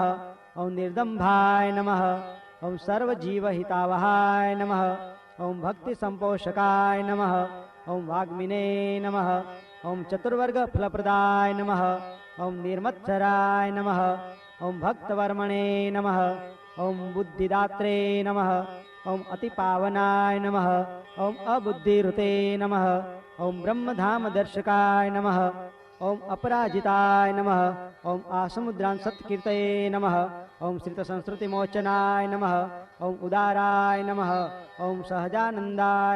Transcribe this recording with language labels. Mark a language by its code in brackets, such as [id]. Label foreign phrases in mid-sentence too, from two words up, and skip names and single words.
[sa] ઓમ નિર્દંભાય નમઃ. ઓમ સર્વજીવહિતાવહાય નમઃ. ઓમ ભક્તિસંપોષકાય નમઃ. ઓમ વાગ્મિને નમઃ. ઓમ ચતુર્વર્ગફલપ્રદાય નમઃ. ઓમ નિર્મત્સરાય નમઃ. ઓમ ભક્તવર્મણે નમઃ. ओम बुद्धिदात्रे नमः ओम अतिपावनाय नमः ओम अबुद्धिरुते नमः ओम ब्रह्मधाम दर्शकाय नमः ओम अपराजिताय नमः ओम आसमुद्रान् सत्कीर्तये नमः ओम श्रितसंस्कृतिमोचनाय नमः ओम उदाराय नमः ओम सहजानंदाय